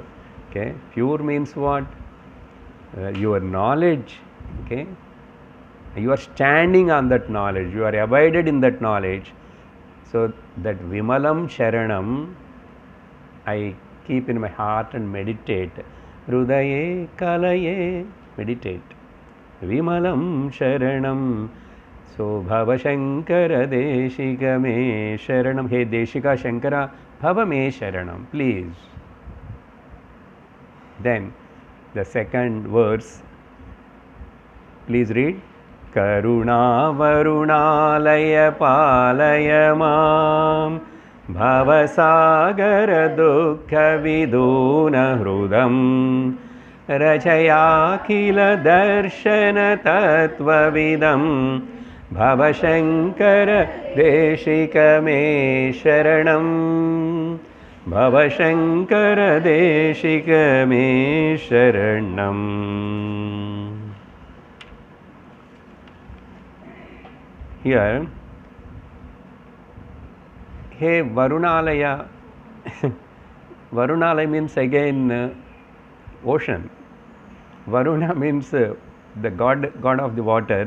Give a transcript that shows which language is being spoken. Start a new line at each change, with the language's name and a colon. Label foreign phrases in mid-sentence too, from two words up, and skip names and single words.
English: Okay, pure means what? Your knowledge. Okay, you are standing on that knowledge, you are abided in that knowledge. So that
Sanskrit: Vimalam Sharanam
English: I keep in my heart and meditate.
Sanskrit: Hrudaye Kalaye, meditate. Vimalam Sharanam. So Bhava Shankara Deshika Me Sharanam. Hey Deshika Shankara, Bhava Me Sharanam,
English: please. Then the second verse, please read.
Sanskrit: Karuna Varunalaya Palaya Mam Bhavasagara Dukkha Viduna Hrudam Rachaya Kila Darshana Tattva Vidam Bhava Shankara Deshika Me Sharanam. Bhava Shankara Deshika Me Sharanam.
English: Here, hey Varunalaya, Varunalaya means again ocean. Varuna means the god of the waters.